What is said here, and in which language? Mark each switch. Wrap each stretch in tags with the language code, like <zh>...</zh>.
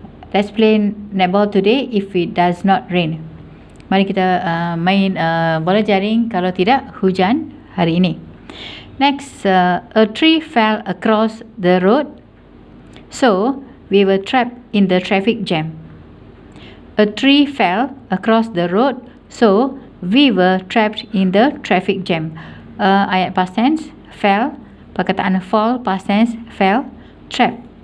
<en>Let's play netball today if it does not rain.</en> <ms>Mari kita main bola jaring kalau tidak hujan hari ini.</ms> <en>Next, a tree fell across the road, so we were trapped in the traffic jam. A tree fell across the road, so we were trapped in the traffic jam.</en> <ms>Ayat past tense, fell. Perkataan fall, past tense, fell. Trap.</ms>